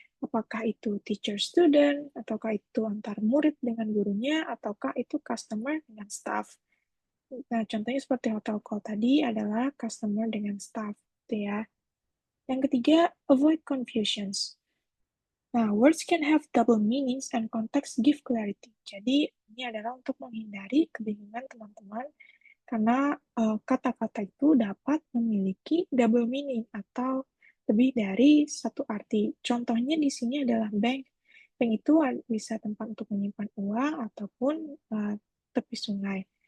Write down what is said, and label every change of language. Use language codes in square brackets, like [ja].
[id] Apakah itu teacher-student, ataukah itu antar murid dengan gurunya, ataukah itu customer dengan staff. Nah, contohnya seperti hotel call tadi adalah customer dengan staff. Gitu ya. Yang ketiga, [en] avoid confusions. Nah, words can have double meanings and context give clarity. [id] Jadi, ini adalah untuk menghindari kebingungan teman-teman karena kata-kata itu dapat memiliki double meaning atau lebih dari satu arti. Contohnya di sini adalah bank. Bank itu bisa tempat untuk menyimpan uang ataupun tepi sungai.